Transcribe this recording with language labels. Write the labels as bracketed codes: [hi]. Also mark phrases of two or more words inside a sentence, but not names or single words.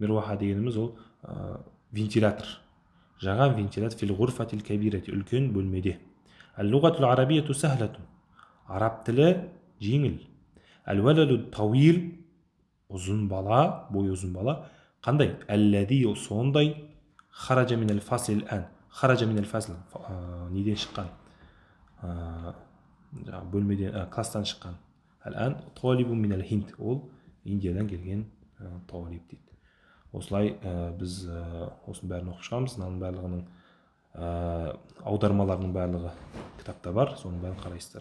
[kk] Мирваха дегеніміз ол вентилятор. жаңа вентилят [ar] في الغرفة الكبيرة, [kk] үлкен бөлмеде. [ar] اللغة العربية سهلة, [kk] араб тілі жеңіл. [ar] الولد طويل, [kk] ұзын бала, бойы ұзын бала. Қандай? Әлләди, сондай. [ar] خرج من الفصل الآن، خرج من الفصل, [kk] неден шыққан, бөлмеден, класстан шыққан. [ar] الآن طالب من الهند, [kk] ол Индиядан келген талиб дейді. Осылай біз осының бәрін оқып шығамыз. Мынаның барлығының аудармаларының барлығы кітапта бар, соның бәрін қарайсыздар.